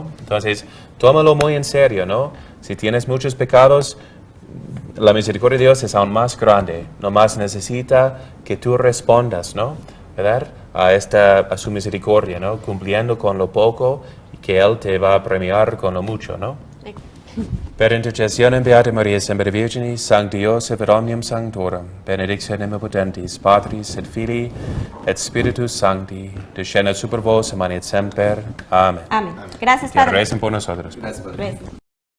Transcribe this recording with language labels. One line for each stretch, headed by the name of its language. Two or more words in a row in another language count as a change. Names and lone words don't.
Spanish: Entonces, tómalo muy en serio, ¿no? Si tienes muchos pecados, la misericordia de Dios es aún más grande. Nomás necesita que tú respondas, ¿no? ¿Verdad? A su misericordia, ¿no? Cumpliendo con lo poco y que Él te va a premiar con lo mucho, ¿no?
Latin: Per intercessione Beata Maria Semper Virgini, Sancti Joseph et omnium sanctorum, benedictionem omnipotentis, Patris et Filii et Spiritus Sancti, descendat super vos et manet semper.
Spanish: Amén. Amén. Gracias, Que Padre. recen por nosotros. Gracias.